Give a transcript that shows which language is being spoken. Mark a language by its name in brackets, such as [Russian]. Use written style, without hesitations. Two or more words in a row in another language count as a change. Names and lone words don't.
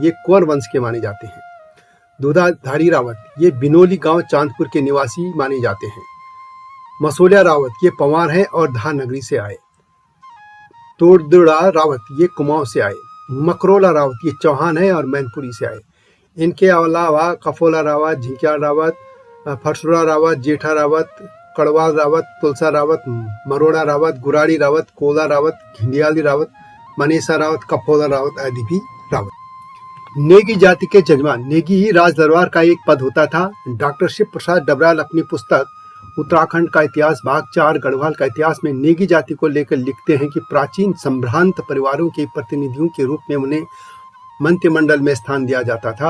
[Hindi] ये कुंवर वंश के माने जाते हैं। दूधाधारी रावत ये बिनोली गांव चांदपुर के निवासी माने जाते हैं। मसोलिया रावत ये पंवार हैं और धार नगरी से आए। तोड़दुड़ा रावत ये कुमाऊं से आए। मकरोला रावत ये चौहान है और मैनपुरी से आए। इनके अलावा कफोला रावत, झिंकिया रावत, फरसुरा रावत, जेठा रावत, कड़वाल रावत, तुलसा रावत, मरोड़ा रावत, गुराड़ी रावत, कोला रावत, घिंडियाली रावत, मनीषा रावत, कफोला रावत आदि भी रावत। नेगी जाति के जजमान। नेगी ही राज दरबार का एक पद होता था। डॉक्टर शिव प्रसाद डबराल अपनी पुस्तक उत्तराखंड का इतिहास भाग 4 गढ़वाल का इतिहास में नेगी जाति को लेकर लिखते हैं कि प्राचीन संभ्रांत परिवारों के प्रतिनिधियों के रूप में उन्हें मंत्रिमंडल में स्थान दिया जाता था।